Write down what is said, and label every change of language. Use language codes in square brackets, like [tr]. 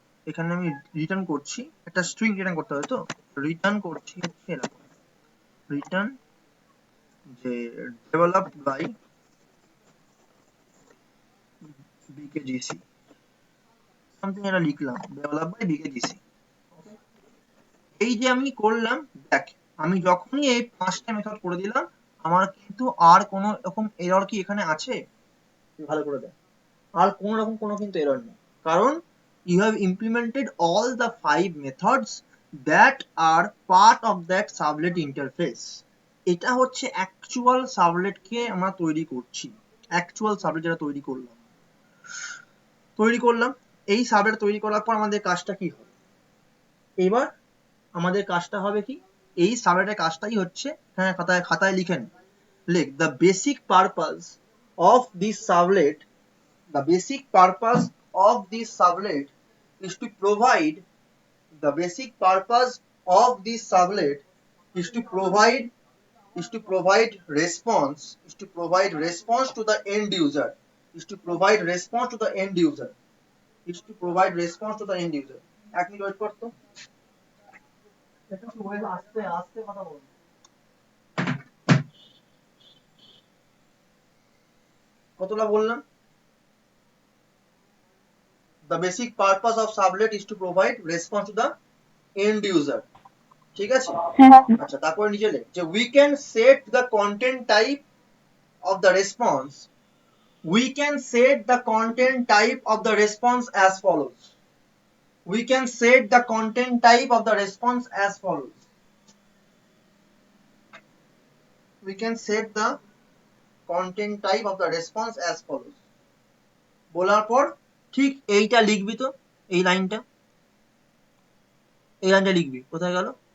[bn] এখানে আমি রিটার্ন করছি, একটা স্ট্রিং রিটার্ন করতে হবে, তো রিটার্ন করছি হচ্ছে এরকম, রিটার্ন যে ডেভেলপড বাই বিকেজিসি, সামথিং এটা লিখলাম, ডেভেলপ বাই বিকেজিসি। এই যে আমি করলাম, দেখ আমি যখনই এই 5টা মেথড করে দিলাম, আমার কিন্তু আর কোনো রকম এরর কি এখানে আছে? ভালো করে দেখ, আর কোনো রকম কোনো কিন্তু এরর নেই, কারণ [en] you have implemented all the 5 methods that are part of that servlet interface. [bn] এটা হচ্ছে অ্যাকচুয়াল সার্ভলেটকে আমরা তৈরি করছি, অ্যাকচুয়াল সার্ভলেট যেটা তৈরি করলাম। এই সার্ভলেট তৈরি করার পর আমাদের কাজটা কি হবে? এবার আমাদের কাজটা হবে কি, এই সার্ভলেটের কাজটাই হচ্ছে, হ্যাঁ খাতায় লিখে নে, লিখ [en] the basic purpose of this servlet, the basic purpose of this servlet is to provide, the basic purpose of this servlet is to provide, is to provide response, is to provide response to the end user, is to provide response to the end user, is to provide response to the end user। [bn] এক minute wait করতো, আস্তে আস্তে কথা বল। কতটা বললাম? [en] The basic purpose of servlet is to provide response to the end user, [bn] ঠিক আছে? হ্যাঁ আচ্ছা, তারপরে নিচে লেখ যে [en] we can set the content type of the response, we can set the content type of the response as follows, we can set the content type of the response as follows, we can set the content type of the response as follows। [bn] বলার পর ঠিক এইটা লিখবি, তো এই লাইনটা, এই লাইনটা লিখবি, কোথায় গেল?